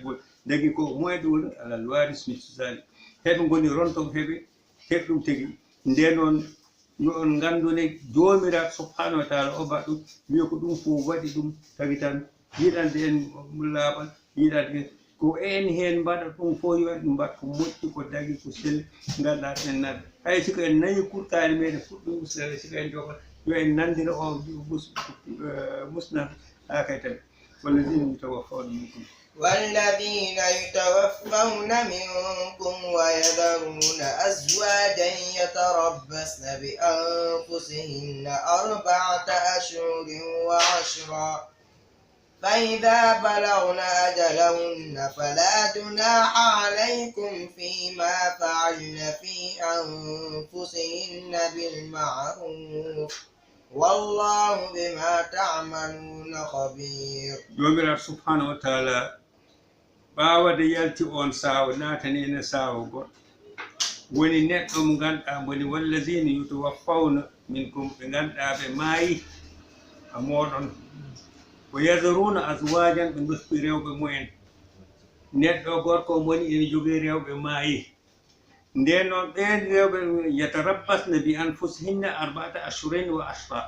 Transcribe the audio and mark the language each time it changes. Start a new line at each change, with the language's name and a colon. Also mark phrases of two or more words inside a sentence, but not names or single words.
Fula: gol dagi ko mumen ɗum alal waris misali heɓe goni rontoɓe heɓe ɗum tigi nde noon yo on gandune jomiraɗo
Arabic: سبحانه وتعالى
Fula: o mbaɗ ɗum wiya ko ɗum fof waɗi ɗum tagi tan yiɗande en laaɓal yiɗande ko en hen mbaɗa ɗum fof yo en ɗum mbaɗ ko moƴƴi ko dagi ko selli ganduɗa en nanda hay siko en nayi kurkani meɗen fuɗɗum ustere siko en jogo yo en nandira o musnata ha kay tawi
Arabic: والذين يتوفون منكم منكم ويذرون أزواجا يتربصن بأنفسهن 4 أشهر و10 فإذا بلغن أجلهن فلا جناح عليكم فيما فعلن في أنفسهن بالمعروف والله بما تعملون خبير. جميل سبحانه وتعالى
Fula: ɓaawade yalti on saawo naatani ene saawo goɗɗo woni neɗɗo mo ngannduɗaa woni
Arabic: والذين يتوفون منكم
Fula: ɓe ngannduɗaa ɓe maayi a mooɗon ko
Arabic: يذرون أزواجا
Fula: ɓe gospi rewɓe mumen neɗɗo gorko woni ene jogii rewɓe maayi nden noon ɓeen rewɓe
Arabic: يتربصن بأنفسهن أربعة أشهر وعشرا